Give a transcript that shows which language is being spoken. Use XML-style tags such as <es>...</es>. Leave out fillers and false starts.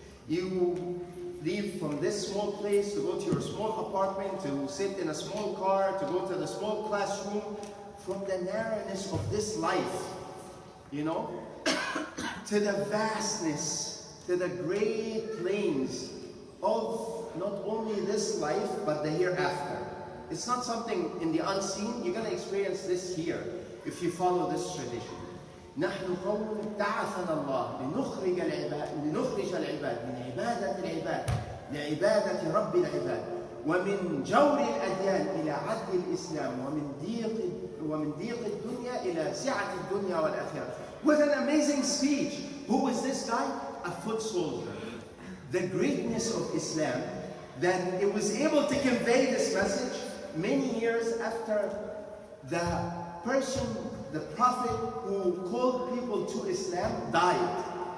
<en>You leave from this small place to go to your small apartment, to sit in a small car, to go to the small classroom, from the narrowness of this life, you know, to the vastness, to the great plains of not only this life, but the hereafter. It's not something in the unseen. You're going to experience this here if you follow this tradition.</en> <ar>نحن قوم بعثنا الله لنخرج العباد من عبادة العباد لعبادة رب العباد ومن جور الأديان إلى عدل الإسلام ومن ضيق الدنيا إلى سعة الدنيا والآخرة.</ar> <en>What an amazing speech! Who is this guy? A foot soldier. The greatness of Islam, that it was able to convey this message many years after the person, the prophet who called people to Islam died.</en>